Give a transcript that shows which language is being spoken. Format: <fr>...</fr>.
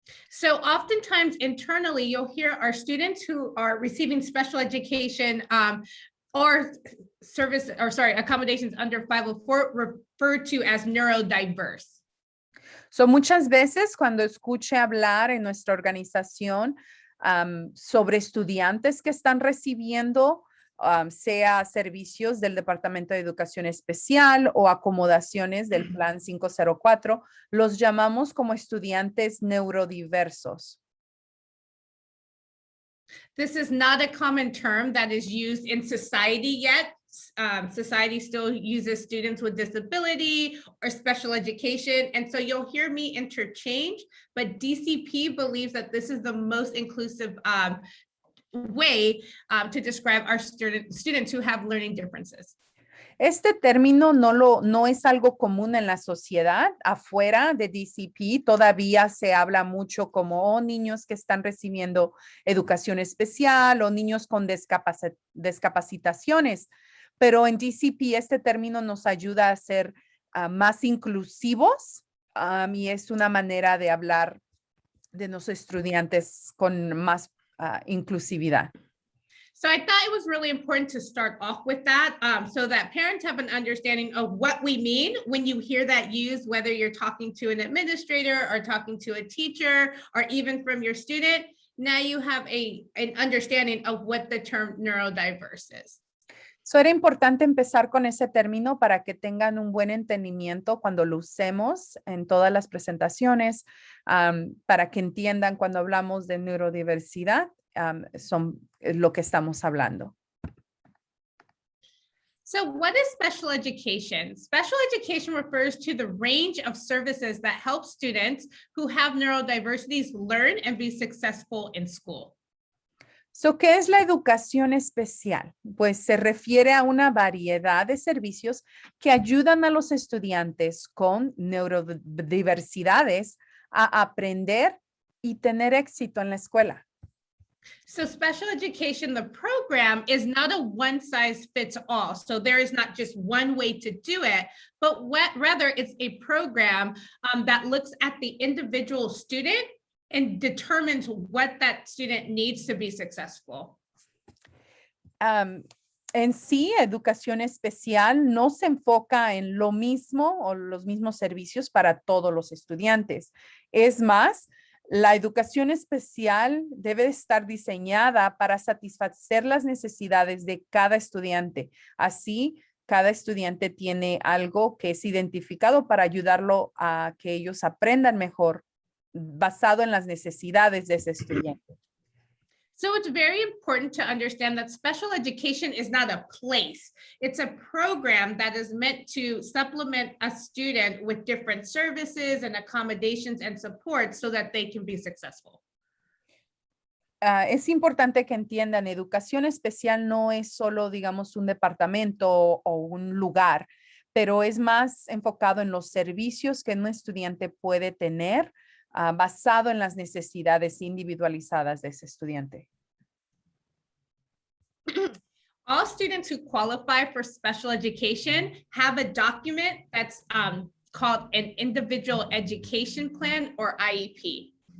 <en>So oftentimes internally, you'll hear our students who are receiving special education or accommodations under 504 referred to as neurodiverse.</en> <es>So muchas veces cuando escuche hablar en nuestra organización sobre estudiantes que están recibiendo sea servicios del Departamento de Educación Especial o acomodaciones del Plan 504, los llamamos como estudiantes neurodiversos.</es> <en>This is not a common term that is used in society yet. Society still uses students with disability or special education. And so you'll hear me interchange, but DCP believes that this is the most inclusive way to describe our students who have learning differences.</en> <es>Este término no es algo común en la sociedad. Afuera de DCP todavía se habla mucho como niños que están recibiendo educación especial o niños con discapacitaciones. Pero en DCP este término nos ayuda a ser más inclusivos y es una manera de hablar de los estudiantes con más inclusividad.</es> <en>So I thought it was really important to start off with that so that parents have an understanding of what we mean when you hear that used, whether you're talking to an administrator or talking to a teacher or even from your student. Now you have an understanding of what the term neurodiverse is.</en> <es>So era importante empezar con ese término para que tengan un buen entendimiento cuando lo usemos en todas las presentaciones, para que entiendan cuando hablamos de neurodiversidad, son lo que estamos hablando.</es> <en>So what is special education? Special education refers to the range of services that help students who have neurodiversities learn and be successful in school.</en> <es>So, ¿qué es la educación especial? Pues se refiere a una variedad de servicios que ayudan a los estudiantes con neurodiversidades a aprender y tener éxito en la escuela.</es> <en>So special education, the program is not a one size fits all. So there is not just one way to do it, but rather it's a program that looks at the individual student and determines what that student needs to be successful.</en> <es>En sí, educación especial no se enfoca en lo mismo o los mismos servicios para todos los estudiantes. Es más, la educación especial debe estar diseñada para satisfacer las necesidades de cada estudiante. Así, cada estudiante tiene algo que es identificado para ayudarlo a que ellos aprendan mejor basado en las necesidades de ese estudiante.</es> <en>So it's very important to understand that special education is not a place. It's a program that is meant to supplement a student with different services and accommodations and support so that they can be successful.</en> <es>Es importante que entiendan, educación especial no es solo, digamos, un departamento o un lugar, pero es más enfocado en los servicios que un estudiante puede tener basado en las necesidades individualizadas de ese estudiante.</es> <en>All students who qualify for special education have a document that's called an individual education plan or IEP.</en>